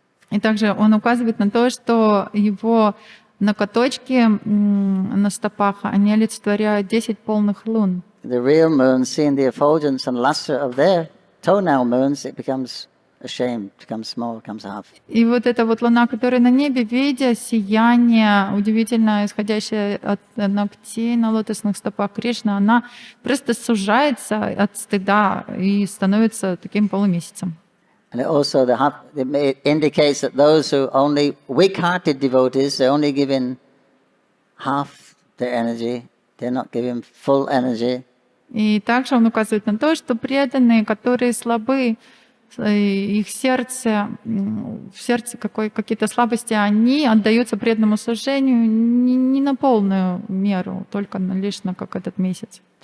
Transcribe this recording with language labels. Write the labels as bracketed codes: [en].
[ru] И также он указывает на то, что его Ноготочки на стопах, они олицетворяют 10 полных лун. [en] The real moon, seeing the effulgence and luster of their toenail moons, it becomes ashamed, becomes small, becomes half. [ru] И вот эта вот луна, которая на небе, видя сияние, удивительно исходящее от ногтей на лотосных стопах Кришны, она просто сужается от стыда и становится таким полумесяцем. [en] And it also it indicates that those who only weak-hearted devotees, they're only giving half their energy, they're not giving full energy. [ru] И также он указывает на то, что преданные, которые слабы, их сердце, в сердце какие-то слабости, они отдаются преданному служению не на полную меру, только лишь на как этот месяц.